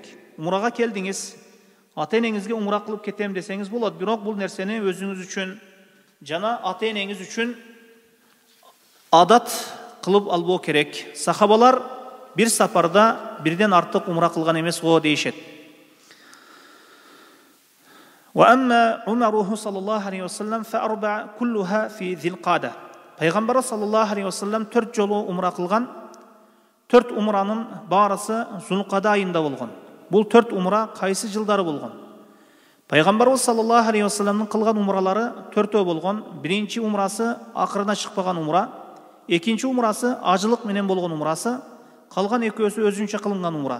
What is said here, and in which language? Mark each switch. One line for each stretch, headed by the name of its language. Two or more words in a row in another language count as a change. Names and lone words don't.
Kyrgyz: Умрага келдиңиз, ата-энеңизге умра кылып кетем десеңиз болот. Бирок бул нерсени өзүңүз үчүн жана ата-энеңиз үчүн адат кылып албоо керек. Сахабалар bir сапарда birden артык умра кылган эмес го дейишет.
Arabic: وأما عمره صلى الله عليه وسلم فأربع كلها في ذي القعدة.
Kyrgyz: Пайгамбар
Arabic: صلى الله عليه وسلم
Kyrgyz: 4 жолу умра кылган. 4 умранын баарысы Зулкада айында болгон. Бул 4 умра кайсы жылдары болгон? Пайгамбар
Arabic: صلى الله عليه وسلم
Kyrgyz: кылган умралары 4 болгон. Биринчи умрасы акырына чыкпаган умра, экинчи умрасы ажылык менен болгон умрасы, калган экөөсү өзүнчө кылынган умра.